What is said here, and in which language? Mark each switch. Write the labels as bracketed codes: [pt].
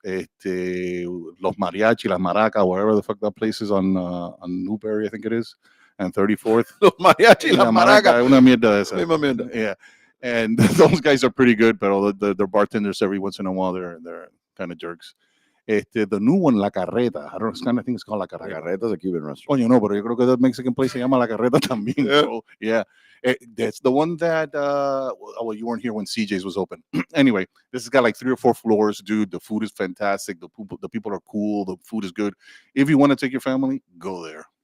[en] Los Mariachi, Las Maracas, wherever the fuck that place is on Newberry, I think it is, and 34th. Los Mariachi, Las Maracas. [es] Una mierda esa. Misma mierda. [en] Yeah. And those guys are pretty good, but their bartenders every once in a while they're kind of jerks. The new one, La Carreta. I think it's called La Carreta. La Carreta's a Cuban restaurant. [es] Coño, no, pero yo creo que [en] that Mexican place [es] se llama La Carreta también. [en] Yeah. Bro. Yeah. That's the one that well, you weren't here when CJ's was open. Anyway, this has got like 3 or 4 floors, dude. The food is fantastic. The people are cool. The food is good. If you want to take your family, go there.